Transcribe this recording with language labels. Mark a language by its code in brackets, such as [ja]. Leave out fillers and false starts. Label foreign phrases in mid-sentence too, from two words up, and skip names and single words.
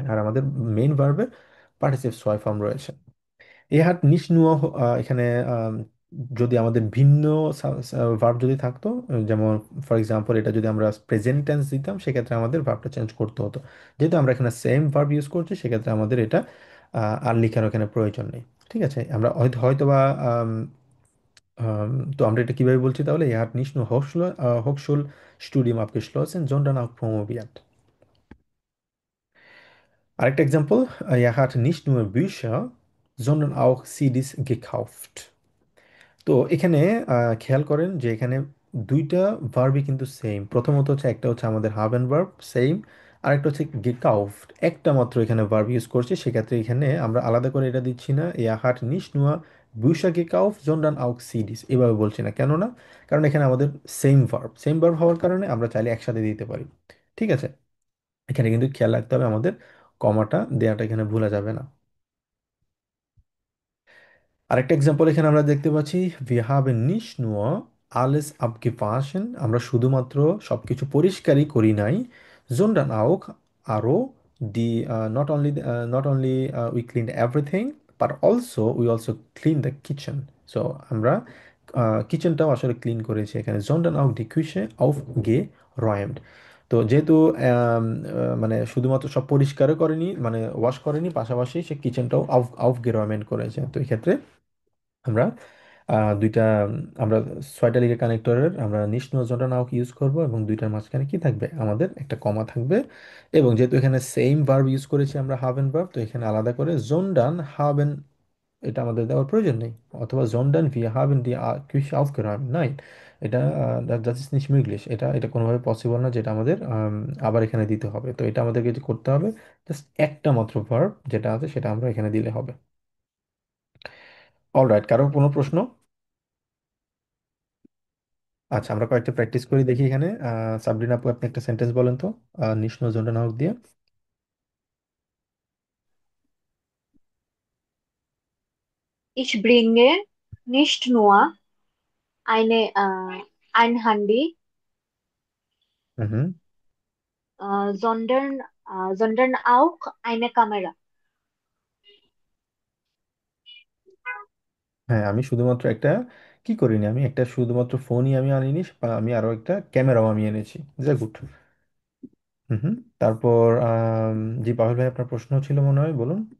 [bn] আর আমাদের মেইন ভার্বের পার্টিসিপেট ছয় ফর্ম রয়েছে। [de] er hat nicht nur [bn] এখানে আম, যদি আমাদের ভিন্ন ভার্ব যদি থাকতো, যেমন [en] for example [bn] এটা যদি আমরা প্রেজেন্ট টেন্স দিতাম, সেক্ষেত্রে আমাদের ভার্বটা চেঞ্জ করতে হতো। যেহেতু আমরা এখানে সেম ভার্ব ইউজ করছি, সেক্ষেত্রে আমাদের এটা আর লেখার এখানে প্রয়োজন নেই। ঠিক আছে, আমরা হয়তো বা তো আমরা এটা কিভাবে বলছি তাহলে? [de] Er hat nicht nur Hochschulstudium abgeschlossen, sondern auch promoviert। [bn] আরেকটা এক্সাম্পল, [de] er hat nicht nur Bücher, sondern auch CDs gekauft। [bn] তো এখানে খেয়াল করেন যে এখানে দুইটা ভার্বই কিন্তু সেম। প্রথমত হচ্ছে একটা হচ্ছে আমাদের হাবেন ভার্ব সেম, আর একটা হচ্ছে গেকাউফট, একটা মাত্র এখানে ভার্ব ইউজ করছে। সেক্ষেত্রে এখানে আমরা আলাদা করে এটা দিচ্ছি না, [de] er hat nicht nur Bücher gekauft sondern auch CDs [bn] এভাবে বলছি না। কেন না? কারণ এখানে আমাদের সেম ভার্ব হওয়ার কারণে আমরা চাইলে একসাথে দিতে পারি। ঠিক আছে, এখানে কিন্তু খেয়াল রাখতে হবে আমাদের কমাটা দেওয়াটা এখানে ভুলা যাবে না। আরেকটা এক্সাম্পল এখানে আমরা দেখতে পাচ্ছি, [de] wir haben nicht nur alles abgewaschen। [bn] আমরা শুধুমাত্র সবকিছু পরিষ্কারই করি নাই, [de] sondern auch [en] আরও not only we cleaned everything but also we also cleaned the kitchen। [bn] সো আমরা কিচেনটাও আসলে ক্লিন করেছি এখানে, [de] sondern auch die Küche aufgeräumt। [bn] তো যেহেতু মানে শুধুমাত্র সব পরিষ্কারও করেনি, মানে ওয়াশ করেনি, পাশাপাশি সে কিচেনটাও aufgeräumt করেছে। তো এই ক্ষেত্রে আমরা দুইটা আমরা ছয়টা লিগের কানেক্টরের আমরা নিষ্ণুজনটা নাও ইউজ করব, এবং দুইটার মাঝখানে কি থাকবে? আমাদের একটা কমা থাকবে। এবং যেহেতু এখানে সেম ভার্ব ইউজ করেছি আমরা হাবেন ভার্ব, তো এখানে আলাদা করে [de] sondern haben [bn] এটা আমাদের দেওয়ার প্রয়োজন নেই, অথবা [de] sondern wir haben die Küche aufgeräumt. নাই, এটা das ist nicht möglich, [bn] এটা কোনোভাবে পসিবল না যেটা আমাদের আবার এখানে দিতে হবে। তো এটা আমাদেরকে যে করতে হবে, জাস্ট একটা মাত্র ভার্ব যেটা আছে সেটা আমরা এখানে দিলে হবে। অলরাইট, কারো কোনো প্রশ্ন? আচ্ছা, আমরা কয়েকটা প্র্যাকটিস করি দেখি এখানে। সাবরিনা আপু, আপনি একটা সেন্টেন্স বলেন তো [de] nicht nur sondern auch [bn] দিয়ে। [de] Ich bringe nicht nur ein Handy, হুম। sondern auch eine Kamera. [bn] হ্যাঁ, আমি শুধুমাত্র একটা কি করিনি, আমি একটা শুধুমাত্র ফোনই আমি আনিনি, আমি আরো একটা ক্যামেরাও আমি এনেছি। গুড। হুম। তারপর জি পাভেল ভাই, আপনার প্রশ্ন ছিল মনে হয়, বলুন।